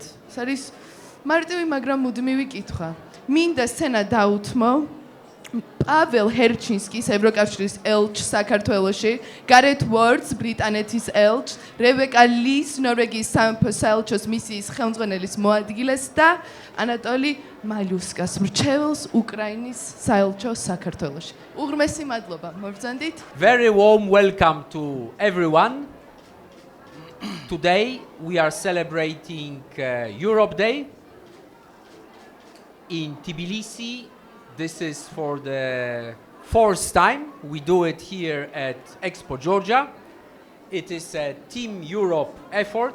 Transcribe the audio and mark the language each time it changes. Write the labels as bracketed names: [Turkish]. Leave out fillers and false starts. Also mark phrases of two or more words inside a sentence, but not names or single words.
[Georgian] ეს არის მარტივი, მაგრამ მუდმივი კითხვა. მინდა სცენა დაუთმო პაველ ჰერჩინსკის ევროკავშირის ელჩს საქართველოში, გარეთ ვორდს ბრიტანეთის ელჩს, რებეკა ლის ნორვეგიის სამეფო საელჩოს მისიის ხელმძღვანელის მოადგილეს და ანატოლი მალუსკას მრჩეველს უკრაინის საელჩოს საქართველოში. უღრმესი მადლობა, მოგბრძანდით. [English] Very warm welcome to everyone. Today we are celebrating Europe Day in Tbilisi. This is for the fourth time. We do it here at Expo Georgia. It is a Team Europe effort.